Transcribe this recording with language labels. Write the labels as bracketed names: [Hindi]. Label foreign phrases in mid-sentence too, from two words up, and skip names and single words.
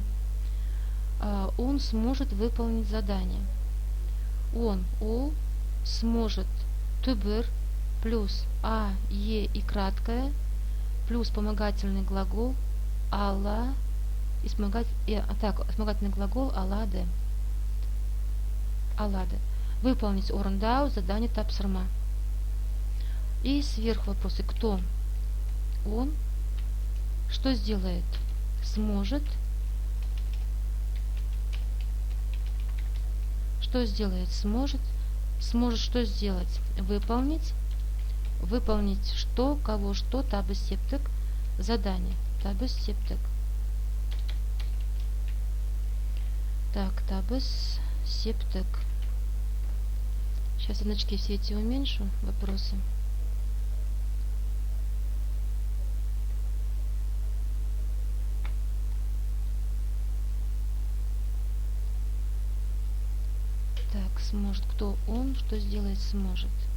[Russian] Он сможет выполнить задание. Он, ол, сможет, түбір, плюс а, е и краткое, плюс вспомогательный глагол ала, и вспомогательный глагол алады. [Kazakh] алады. [Russian] Выполнить орындау задание тапсырма. И сверху вопросы. Кто? Он. Что сделает? Сможет. Что сделает? Сможет. Сможет что сделать? Выполнить. Выполнить что, кого, что, [Kazakh] табыс септік. [Russian] Задание. [Kazakh] Табыс септік. [Russian] Так, [Kazakh] табыс септік. [Russian] Сейчас значки все эти уменьшу. Вопросы. Так, сможет. Кто он? Что сделает? Сможет.